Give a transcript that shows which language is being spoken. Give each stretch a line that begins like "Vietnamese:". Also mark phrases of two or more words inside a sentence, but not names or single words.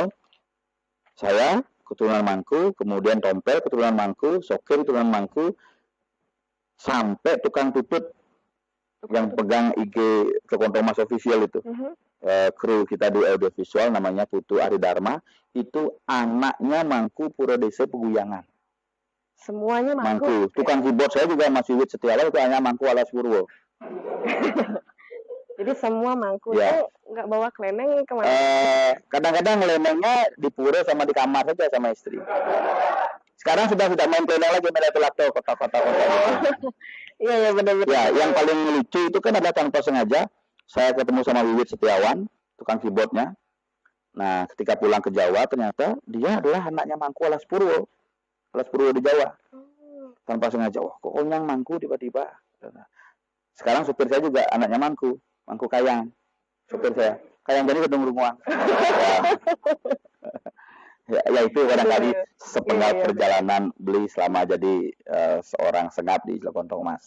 Indonesian: Saya keturunan Mangku, kemudian Tompel keturunan Mangku, Sokir keturunan Mangku, sampai tukang tutut yang pegang IG Celekontong Mas official itu. Kru kita di audiovisual namanya Putu Aridharma, itu anaknya Mangku Pura Desa Peguyangan. Semuanya mangku. Mangku. Tukang keyboard saya juga Mas Wiwit Setiawan itu hanya mangku alas Purwo. Jadi semua mangku. Ya. Itu nggak bawa keleneng kemana? Kadang-kadang kelenengnya di pura sama di kamar saja sama istri. Sekarang sudah tidak main keleneng lagi, main laptop kotak-kotak. Iya benar-benar. Ya, yang paling lucu itu kan ada tanpa sengaja saya ketemu sama Wiwit Setiawan, tukang keyboardnya. Nah, ketika pulang ke Jawa ternyata dia adalah anaknya mangku alas Purwo di Jawa. Tanpa sengaja, kok yang mangku tiba-tiba. Sekarang supir saya juga anaknya mangku Kayang. Supir saya, Kayang Bani Kedung Runguang. Ya itu barangkali sepenggal perjalanan Beli selama jadi seorang sengap di Cilekontong, Mas.